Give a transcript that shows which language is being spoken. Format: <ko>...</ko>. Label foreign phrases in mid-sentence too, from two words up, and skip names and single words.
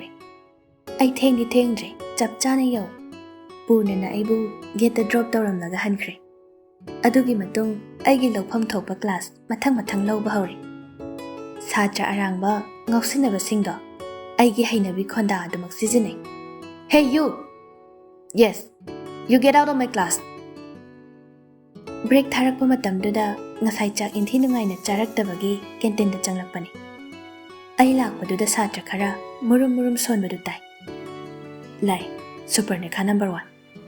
<mni>ꯑꯩ ꯊꯦꯡꯗ꯭ꯔꯤ, ꯆꯞ ꯆꯥꯅ ꯌꯧꯏ. ꯄꯨꯔꯅꯅ ꯑꯩꯕꯨ ꯒꯦꯠꯇ ꯗ꯭ꯔꯣꯞ ꯇꯧꯔꯝꯂꯒ ꯍꯟꯈ꯭ꯔꯦ. ꯑꯗꯨꯒꯤ ꯃꯇꯨꯡ ꯑꯩꯒꯤ ꯂꯧꯐꯝ ꯊꯣꯛꯄ ꯀ꯭ꯂꯥꯁ ꯃꯊꯪ ꯂꯧꯕ ꯍꯧꯔꯤ. ꯁꯥꯇ꯭ꯔ ꯑꯔꯥꯡꯕ ꯉꯥꯎꯁꯤꯟꯅꯕꯁꯤꯡꯗꯣ ꯑꯩꯒꯤ ꯍꯩꯅꯕꯤ ꯈꯣꯟꯗꯥ ꯑꯗꯨꯃꯛ ꯁꯤꯖꯤꯟꯅꯩ.</mni> <en>Hey you! Yes, you get out of my class.</en> <mni>ꯕ꯭ꯔꯦꯛ ꯊꯥꯔꯛꯄ ꯃꯇꯝꯗꯨꯗ ꯉꯁꯥꯏ ꯆꯥꯛ ꯏꯟꯊꯤ ꯅꯨꯡꯉꯥꯏꯅ ꯆꯥꯔꯛꯇꯕꯒꯤ ꯀꯦꯟꯇꯤꯟꯗ ꯆꯪꯂꯛꯄꯅꯤ. ꯑꯩ ꯂꯥꯛꯄꯗꯨꯗ ꯁꯥꯇ꯭ꯔ ꯈꯔ ꯃꯨꯔꯨꯝ ꯁꯣꯟꯕꯗꯨ ꯇꯥꯏ꯫ ꯂꯥꯏ ꯁꯨꯄꯔꯅꯦꯈꯥ ꯅꯝꯕꯔ 1</mni>